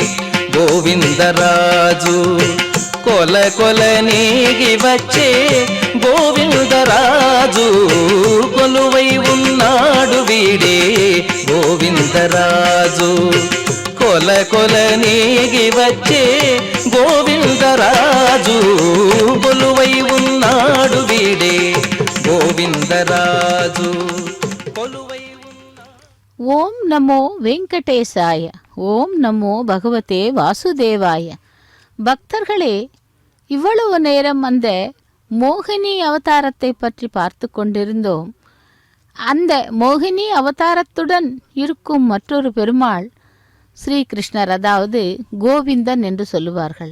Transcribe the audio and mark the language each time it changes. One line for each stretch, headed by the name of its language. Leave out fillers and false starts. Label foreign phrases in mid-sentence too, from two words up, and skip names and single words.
Telugu: గోవిందరాజు కొల కొల నేగి వచ్చే గోవిందరాజు కొలువై ఉన్నాడు వీడే గోవిందరాజు కొల కొల నేగి వచ్చే గోవిందరాజు కొలువై ఉన్నాడు వీడే గోవిందరాజు కొలువై
Sanskrit: ఓం నమో வெங்கடேசாய ஓம் நமோ பகவதே வாசுதேவாய.
Tamil: பக்தர்களே, இவ்வளவு நேரம் அந்த மோகினி அவதாரத்தை பற்றி பார்த்து கொண்டிருந்தோம். அந்த மோகினி அவதாரத்துடன் இருக்கும் மற்றொரு பெருமாள் ஸ்ரீகிருஷ்ணர், அதாவது கோவிந்தன் என்று சொல்லுவார்கள்.